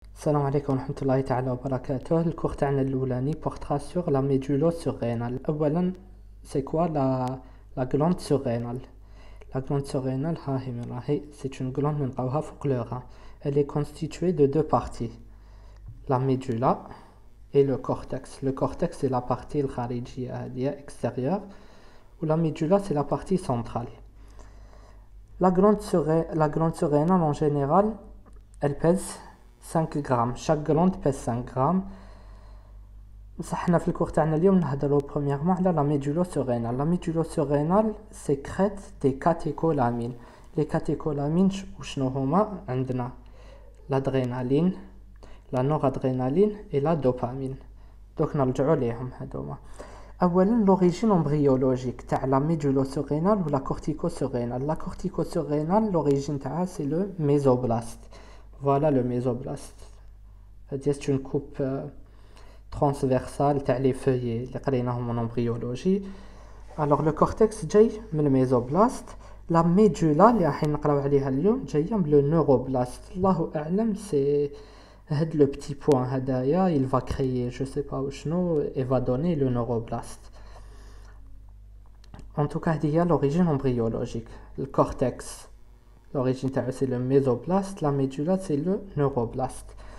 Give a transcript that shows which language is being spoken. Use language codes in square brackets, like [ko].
[ar] السلام عليكم ورحمة الله تعالى وبركاته. الكور تاعنا الأولاني [fr] portera sur la médulo-surrénale. [ar] أولا [fr] c'est quoi la glande surrénale? La glande surrénale c'est une glande [ar] من نلقاوها فوق [fr] le rein. Elle est constituée de deux parties, la médula et le cortex. Le cortex c'est la partie [ar] الخارجية [fr] extérieure ou la médula c'est la partie centrale. La glande surrénale en général elle pèse 5 grammes. Chaque glande pèse 5 grammes. [ar] في الكور تاعنا اليوم نهضروا [fr] premièrement [ar] على [fr] la médulo-surrénale. La médulo-surrénale sécrète des catécholamines. Les catécholamines [ar] وشنو هما؟ عندنا [fr] l'adrénaline, la noradrénaline et la dopamine. Donc [ar] نرجعوا ليهم هذوما. أولا [fr] l'origine embryologique [ar] تاع [fr] la médulo-surrénale ou la cortico-surrénale. La cortico-surrénale l'origine [ar] تاعها [fr] c'est le mésoblaste. Voilà le mésoblaste. C'est une coupe transversale [ar] تاع [fr] les feuillets [ar] اللي قريناهم [fr] en embryologie. Alors le cortex [ar] جاي من الميزوبلاست. [fr] La médula [ar] اللي راح نقراو عليها اليوم جايه من [fr] le neuroblast. [ar] الله اعلم [fr] c'est [ar] هاد [fr] le petit point [ar] هدايا [fr] il va créer je sais pas [ar] وشنو [fr] et va donner le neuroblast. En tout cas [ar] هذه هي [fr] l'origine embryologique. Le cortex l'origine c'est le mésoblaste, la médula c'est le neuroblast.